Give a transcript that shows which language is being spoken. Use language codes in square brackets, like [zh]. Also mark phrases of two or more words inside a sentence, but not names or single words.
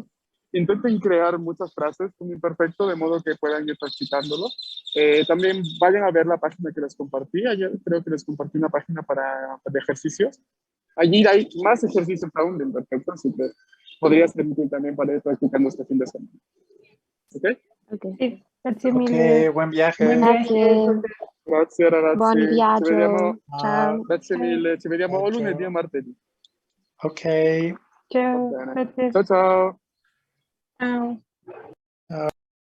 [es] Intenten crear muchas frases con imperfecto, de modo que puedan ir practicándolo. También vayan a ver la página que les compartí. Ayer creo que les compartí una página de ejercicios. Allí hay más ejercicios aún de imperfecto, así que podría ser útil también para ir practicando este fin de semana. ¿Ok? Ok. [it] Sì, grazie Ok, mille. [es] buen viaje. [it] Buon viaggio. Grazie. Grazie ragazzi. Buon Ci viaggio. vediamo, Ciao. grazie mille. Ci vediamo o Ciao. lunedì o martedì. Ok. Va Ciao, bene. grazie. Ciao ciao. [es] Chao. Ah,